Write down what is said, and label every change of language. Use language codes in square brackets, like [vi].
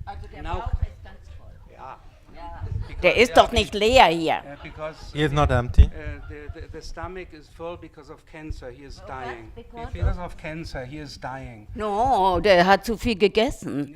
[de] Also der Bauch ist ganz voll. [en] Yeah. [de] Ja. Der ist doch nicht leer hier. [en] Because He is not empty. the stomach is full because of cancer. He is dying. Because Because of cancer, he is dying. No, [de] der hat zu viel gegessen.